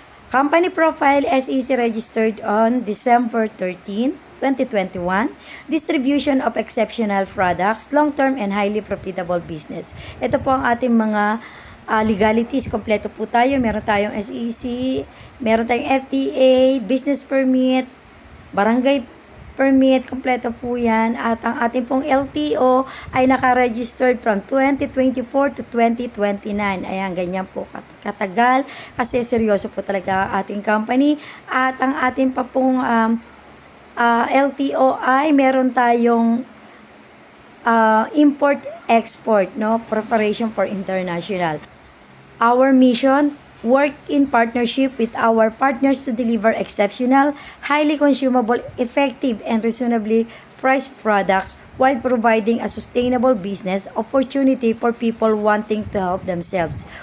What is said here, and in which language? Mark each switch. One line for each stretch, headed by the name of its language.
English: Company profile, SEC registered on December 13, 2021. Distribution of exceptional products, long-term and highly profitable business.
Filipino: Ito po ang ating mga legalities. Kompleto po tayo. Meron tayong SEC, meron tayong FDA, business permit, barangay permit, kompleto po yan. At ang ating pong LTO ay naka-registered
English: from 2024 to 2029.
Filipino: Ayan, ganyan po katagal kasi seryoso po talaga ang ating company. At ang ating pa pong LTO ay meron tayong import-export, no?
English: Preparation for international. Our mission, work in partnership with our partners to deliver exceptional, highly consumable, effective, and reasonably priced products while providing a sustainable business opportunity for people wanting to help themselves.